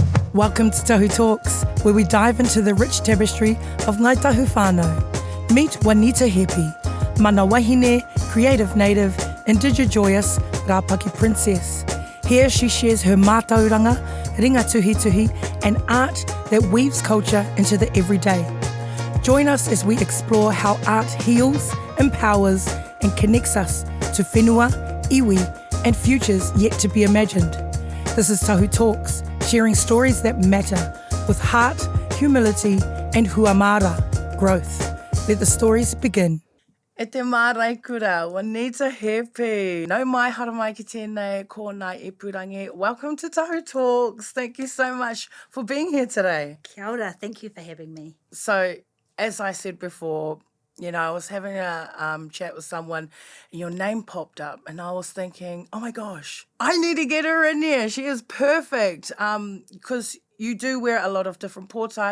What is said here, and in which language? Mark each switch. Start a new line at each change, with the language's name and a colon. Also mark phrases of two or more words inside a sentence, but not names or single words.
English: Welcome to Tahu Talks, where we dive into the rich tapestry of Ngāi Tahu whānau. Meet Juanita Hepi,
Māori: mana wahine,
English: creative native, indigenous Rāpaki princess. Here she shares her
Māori: mātauranga, ringa tuhi,
English: and art that weaves culture into the everyday. Join us as we explore how art heals, empowers, and connects us to
Māori: whenua, iwi,
English: and futures yet to be imagined. This is Tahu Talks, sharing stories that matter with heart, humility, and huamara, growth. Let the stories begin.
Māori: E te marae kura, Juanita Hepi. Nau mai haramai ki tēnei, ko Ngāi Rangi.
English: Welcome to Tahu Talks. Thank you so much for being here today.
Māori: Kia ora,
English: thank you for having me. So, as I said before, I was having a chat with someone and your name popped up and I was thinking, oh my gosh, I need to get her in here. She is perfect because you do wear a lot of different pōtai.